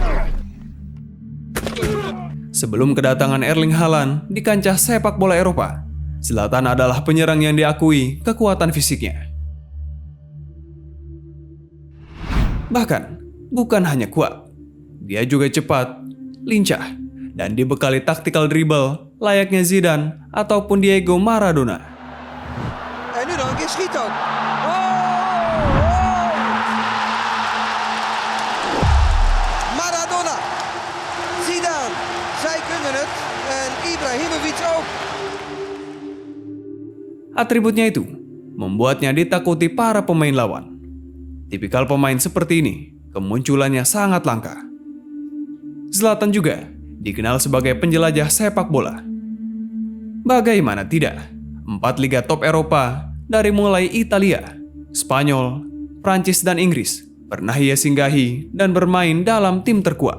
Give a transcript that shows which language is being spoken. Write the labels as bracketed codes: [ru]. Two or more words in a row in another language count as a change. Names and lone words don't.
[id] Sebelum kedatangan Erling Haaland di kancah sepak bola Eropa, Zlatan adalah penyerang yang diakui kekuatan fisiknya. Bahkan, bukan hanya kuat, dia juga cepat, lincah, dan dibekali taktikal dribble layaknya Zidane ataupun Diego Maradona. [nl] En nu dan een keer schiet ook. Maradona, Zidane, zij kunnen het en Ibrahimovic ook. [id] Atributnya itu membuatnya ditakuti para pemain lawan. Tipikal pemain seperti ini kemunculannya sangat langka. Zlatan juga dikenal sebagai penjelajah sepak bola. Bagaimana tidak, 4 liga top Eropa dari mulai Italia, Spanyol, Prancis dan Inggris pernah ia singgahi dan bermain dalam tim terkuat.